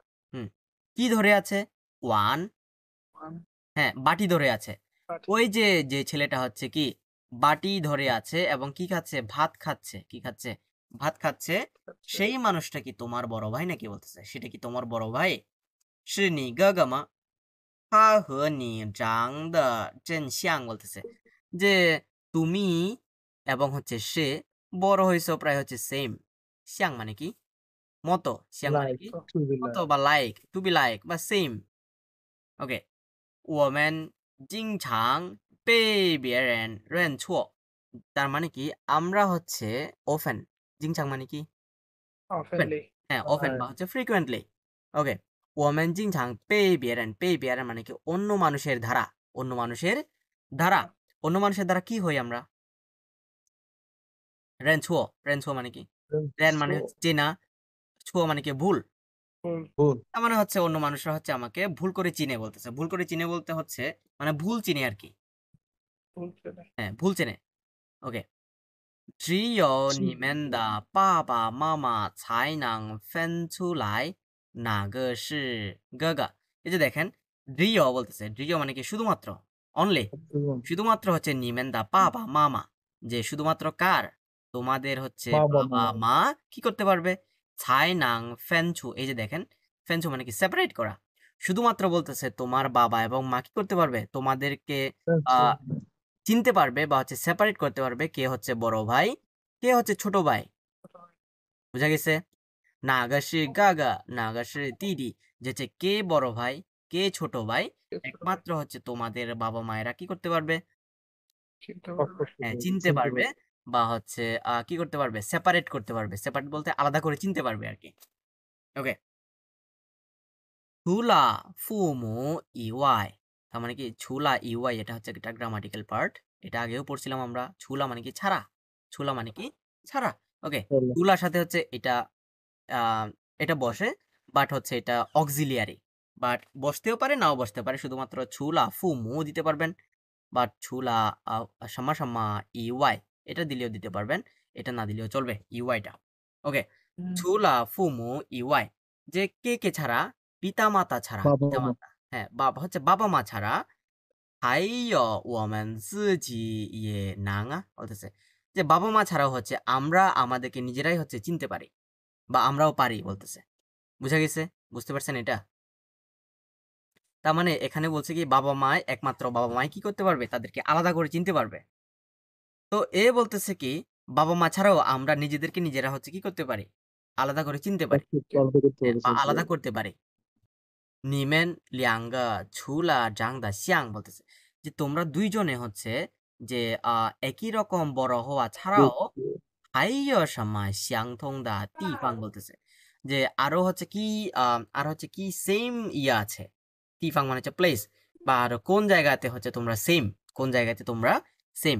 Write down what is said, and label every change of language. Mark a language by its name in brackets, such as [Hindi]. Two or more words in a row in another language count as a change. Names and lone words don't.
[Bangla] হুম, কি ধরে আছে? ওয়ান, [English] one [Bangla] হ্যাঁ বাটি ধরে আছে। [English] party. [Bangla] ওই যে যে ছেলেটা হচ্ছে কি বাটি ধরে আছে এবং কি খাচ্ছে? ভাত খাচ্ছে। কি খাচ্ছে? ভাত খাচ্ছে। [English] That's [Bangla] সেই মানুষটা কি তোমার বড় ভাই নাকি বলতেছে? সেটা কি তোমার বড় ভাই? [Chinese] 是你哥哥吗？他和你长得真像 [Bangla] বলতেছে যে তুমি এবং হচ্ছে সে বড় হইছো প্রায় হচ্ছে সেম। শ্যাং মানে কি? মতো। শ্যাং মানে [English] like [Bangla] কি? [English] to be [Bangla] মতো [English] like. [Bangla] বা লাইক, [English] to be like [Bangla] বা সেম। ওকে। [Chinese] 我们经常被别人认错। [Bangla] তার মানে কি আমরা হচ্ছে often, 经常 মানে কি? [English] often, Oftenly. [Bangla] হ্যাঁ often Uh, বা হচ্ছে frequently। ওকে। [Chinese] 我们经常被别人 [Bangla] মানে কি অন্য মানুষের দ্বারা, অন্য মানুষের দ্বারা, অন্য মানুষের দ্বারা কি হই আমরা? [Chinese] 认错, 认错 [Bangla] মানে কি? 'রেন' মানে [English] so [Bangla] হচ্ছে চেনা, 错 মানে কি ভুল। [English] full [Bangla] ভুল। তার মানে হচ্ছে অন্য মানুষরা হচ্ছে আমাকে ভুল করে চিনে বলতেছে। ভুল করে চিনে বলতে হচ্ছে মানে ভুল চিনে আরকি। [English] full feeling. [Bangla] হ্যাঁ, ভুল চেনে। ওকে। [Chinese] 只有你们的爸爸妈妈才能分出来哪个是哥哥। [Bangla] এই যে দেখেন 只有বলতেছে।只有 মানে কি শুধুমাত্র, অনলি। শুধুমাত্র হচ্ছে [Chinese] 你们的 [Bangla] বাবা মামা, যে শুধুমাত্র কার? তোমাদের হচ্ছে বাবা বাবা মা। মা কি করতে পারবে? [Chinese] 才能分出, [Bangla] এই যে দেখেন ফেনছু মানে কি সেপারেট করা। শুধুমাত্র বলতেছে তোমার বাবা এবং মা কি করতে পারবে? তোমাদেরকে আহ চিনতে পারবে বা হচ্ছে সেপারেট করতে পারবে কে হচ্ছে বড় ভাই, কে হচ্ছে ছোট ভাই। বুঝা গেছে? [Chinese] 哪个是哥哥哪个是弟弟, [Bangla] যে হচ্ছে কে বড় ভাই, কে ছোট ভাই, [English] It's right. [Bangla] একমাত্র হচ্ছে তোমাদের বাবা মায়েরা কি করতে পারবে? চিনতে পারবে। স্পষ্ট হ্যাঁ, করে চিনতে চিনতে পারবে পারবে। বা হচ্ছে কি করতে পারবে? সেপারেট করতে পারবে। সেপারেট বলতে আলাদা করে চিনতে পারবে আরকি। [Chinese] ওকে। 除了父母以外, [Bangla] তার মানে কি 除了以外 এটা হচ্ছে একটা গ্রামাটিক্যাল পার্ট। এটা আগেও পড়ছিলাম আমরা। ছুলা মানে কি ছাড়া। ছুলা মানে কি ছাড়া। ওকে। চলো। ছুলার সাথে হচ্ছে এটা আ এটা বসে, বাট হচ্ছে এটা অক্সিলিয়ারি। বাট বসতেও পারে নাও বসতে পারে। শুধুমাত্র [Chinese] 除了父母 [Bangla] দিতে পারবেন। বাট 除了 আ সাম্মা সাম্মা ইওয়াই এটা দিলেও দিতে পারবেন। এটা না দিলেও চলবে ইওয়াইটা। ওকে। [Chinese] 除了父母以外, [Bangla] যে কে ছাড়া? পিতামাতা ছাড়া, বাবা মা। পিতামাতা। হ্যাঁ, বাবা হচ্ছে বাবা-মা ছাড়া। [Chinese] 还有我们自己也能啊 [Bangla] বলতেছে যে বাবা-মা ছাড়াও হচ্ছে আমরা আমাদেরকে নিজেরাই হচ্ছে চিনতে পারি বা আমরাও পারি বলতেছে। বুঝা গেছে? বুঝতে পারছেন এটা? তার মানে এখানে বলছে কি একমাত্র বাবা-মাই কি করতে পারবে? তাদেরকে আলাদা করে চিনতে পারবে। তো বলতেছে কি বাবা-মা ছাড়াও আমরা নিজেদেরকে নিজেরা হচ্ছে কি করতে পারি? আলাদা করে চিনতে পারি। পাল্টে করতে হ্যাঁ, পারে বা চিনতে আলাদা পারে। করতে পারি। [Chinese] 你们两个除了长得像 [Bangla] বলতেছে যে তোমরা ২ জনে হচ্ছে যে একই রকম বড় হওয়া ছাড়াও [Chinese] 还有什么相同的地方 [Bangla] বলতেছে যে আরো হচ্ছে কি আর হচ্ছে কি সেম আছে। 地方 মানে হচ্ছে প্লেস, বা আরো কোন জায়গাতে হচ্ছে তোমরা সেম, কোন জায়গাতে তোমরা সেম।